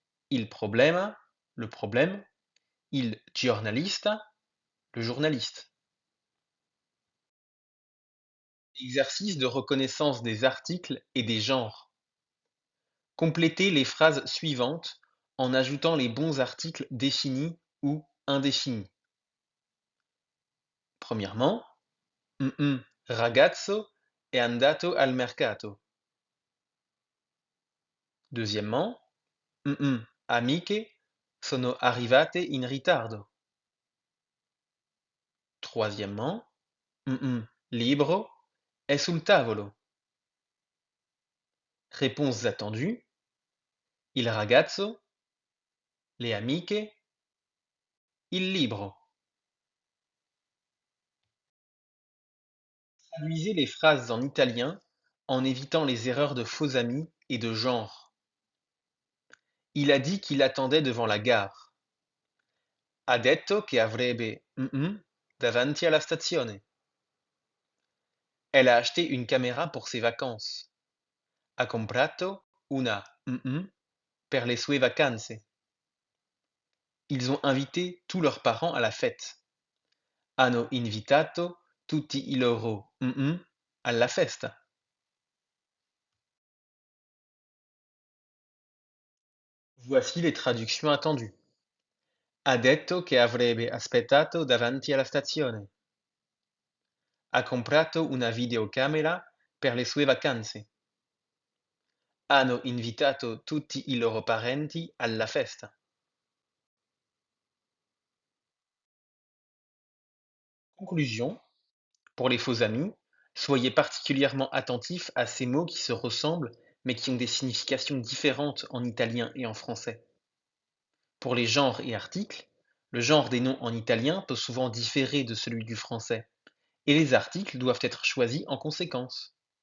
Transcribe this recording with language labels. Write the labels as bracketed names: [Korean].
[Italian] Il problema, [French] le problème, [Italian] il giornalista, [French] le journaliste. Exercice de reconnaissance des articles et des genres. Complétez les phrases suivantes en ajoutant les bons articles définis ou indéfinis. Premièrement, [Italian] ragazzo è andato al mercato. [French] Deuxièmement, [Italian] amiche sono arrivate in ritardo. [French] Troisièmement, [Italian] libro è sul tavolo. [French] Réponses attendues, [Italian] il ragazzo, le amiche, il libro. [French] Traduisez les phrases en italien en évitant les erreurs de faux amis et de genre. Il a dit qu'il attendait devant la gare. [Italian] Ha detto che avrebbe davanti alla stazione. [French] Elle a acheté une caméra pour ses vacances. [Italian] Ha comprato una per le sue vacanze. [French] Ils ont invité tous leurs parents à la fête. [Italian] Hanno invitato tutti i loro alla festa. [French] Voici les traductions attendues. [Italian] Ha detto che avrebbe aspettato davanti alla stazione. Ha comprato una videocamera per le sue vacanze. Hanno invitato tutti i loro parenti alla festa. [French] Conclusion, pour les faux amis, soyez particulièrement attentifs à ces mots qui se ressemblent mais qui ont des significations différentes en italien et en français. Pour les genres et articles, le genre des noms en italien peut souvent différer de celui du français, et les articles doivent être choisis en conséquence.